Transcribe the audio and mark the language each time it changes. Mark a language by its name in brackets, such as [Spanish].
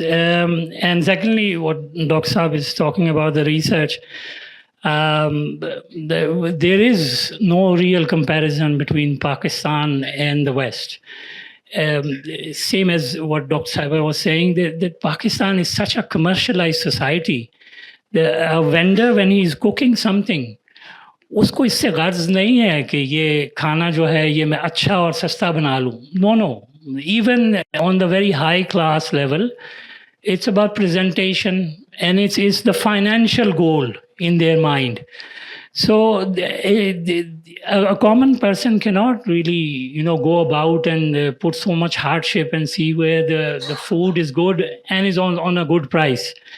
[English] And secondly, what Dr. Saab is talking about, the research, there is no real comparison between Pakistan and the West. Same as what Dr. Saiba was saying, that Pakistan is such a commercialized society. A vendor, when he is cooking something, [Hindi] उसको इससे गर्ज नहीं है कि ये खाना जो है ये मैं अच्छा और सस्ता बना लूँ. [English] No. Even on the very high class level, it's about presentation, and it's the financial goal in their mind. So a common person cannot really, go about and put so much hardship and see where the food is good and is on a good price.